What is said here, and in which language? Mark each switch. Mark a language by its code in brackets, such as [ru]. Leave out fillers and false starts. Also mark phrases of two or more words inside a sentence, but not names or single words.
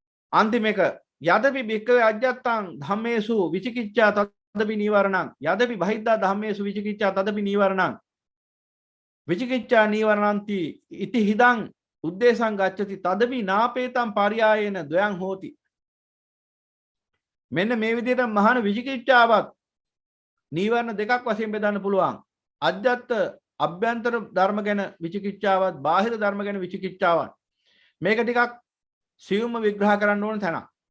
[si] අන්තිම එක [pi] යදපි භික්ඛවේ අජ්ජත්තං ධම්මේසු විචිකිච්ඡා තදපි නීවරණං යදපි බහිද්ධා ධම්මේසු විචිකිච්ඡා තදපි නීවරණං විචිකිච්ඡා නීවරණන්ති ඉති හිදං උද්දේශං ගච්ඡති තදපි නාපේතං පරියායේන ද්වයං හෝති. [si] මෙන්න මේ විදිහට මහාන විචිකිච්ඡාවත් නීවරණ දෙකක් වශයෙන් බෙදන්න පුළුවන්. අජ්ජත් අභ්‍යන්තර ධර්ම ගැන විචිකිච්ඡාවත් බාහිර ධර්ම ගැන විචිකිච්ඡාවත්. මේක ටිකක් සියුම්ව විග්‍රහ කරන්න ඕන තැන.